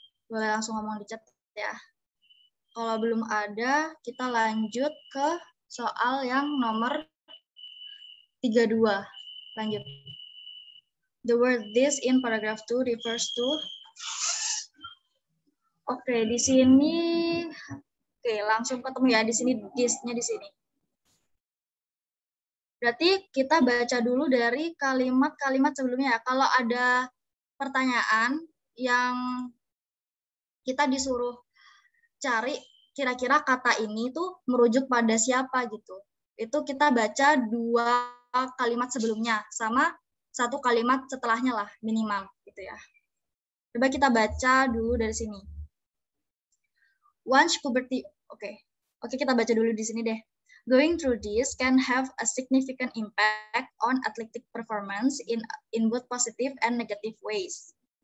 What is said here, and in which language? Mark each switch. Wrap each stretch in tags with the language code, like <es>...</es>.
<id>Boleh langsung ngomong di chat ya. Kalau belum ada, kita lanjut ke soal yang nomor 32. Lanjut.</id> <en>The word this in paragraph 2 refers to.</en> <id>Oke, di sini langsung ketemu ya di sini this-nya di sini. Berarti kita baca dulu dari kalimat-kalimat sebelumnya. Kalau ada pertanyaan yang kita disuruh cari kira-kira kata ini tuh merujuk pada siapa gitu. Itu kita baca 2 kalimat sebelumnya sama 1 kalimat setelahnya lah minimal gitu ya. Coba kita baca dulu dari sini.</id> <en>Once puberty,</en> <id>oke, kita baca dulu di sini deh.</id> <en>Going through this can have a significant impact on athletic performance in both positive and negative ways.</en>